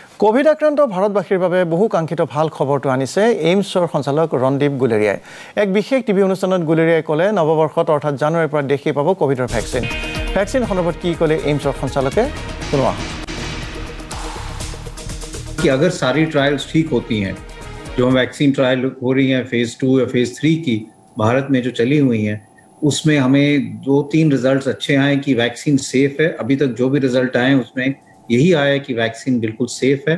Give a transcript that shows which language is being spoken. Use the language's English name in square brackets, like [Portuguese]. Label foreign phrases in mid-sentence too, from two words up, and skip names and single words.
[Assamese] কোভিড আক্ৰান্ত ভাৰতবাসীৰ বাবে বহু কাংক্ষিত ভাল খবৰটো আনিছে এইমছৰ সঞ্চালক ৰণদীপ গুলেৰিয়াই। এক বিশেষ টিভি অনুষ্ঠানত গুলেৰিয়াই ক'লে নৱবৰ্ষত অৰ্থাৎ জানুৱাৰীৰ পৰা দেশে পাব কোভিডৰ ভ্যাকচিন। ভ্যাকচিন সন্দৰ্ভত কি ক'লে এইমছৰ সঞ্চালকে শুনোৱা। [Hindi] कि अगर सारी ट्रायल्स ठीक होती हैं, जो [English] vaccine trial [Hindi] हो रही हैं फेज 2 या फेज 3 की भारत में जो चली हुई हैं, उसमें हमें 2-3 रिजल्ट्स अच्छे आए कि [English] vaccine safe [Hindi] है। अभी तक जो भी रिजल्ट आए उसमें यही आया है कि वैक्सीन बिल्कुल सेफ है।